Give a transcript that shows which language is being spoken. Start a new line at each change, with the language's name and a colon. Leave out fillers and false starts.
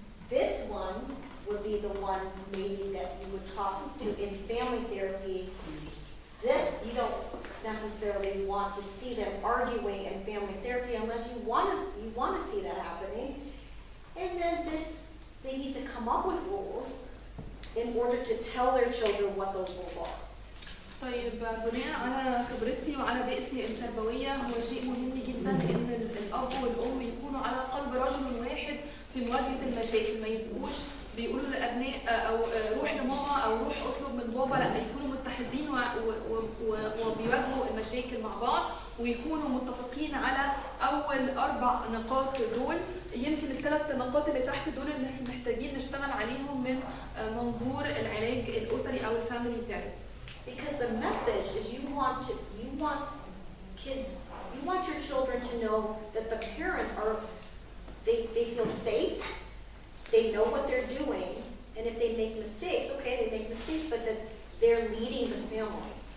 English: This one would be the one maybe that you would talk to in family therapy. This, you don't necessarily want to see them arguing in family therapy unless you want to see that happening. And then this, they need to come up with rules in order to tell their children what those rules are.
Arabic: طيب بناء على خبرتي وعلى بيئتي التربوية هو شيء مهم جدا ان الاب والام يكونوا على قلب رجل واحد في مواجهة المشاكل، ما يبقوش بيقولوا للابناء او روح لماما او روح اطلب من بابا، لا يكونوا متحدين وبيواجهوا المشاكل مع بعض ويكونوا متفقين على اول 4 نقاط دول. يمكن ال3 نقاط اللي تحت دول اللي احنا محتاجين نشتغل عليهم من منظور العلاج الاسري او الفاميلي ثيرابي.
English: Because the message is you want your children to know that the parents are, they feel safe, they know what they're doing, and if they make mistakes, okay, they make mistakes, but that they're leading the family.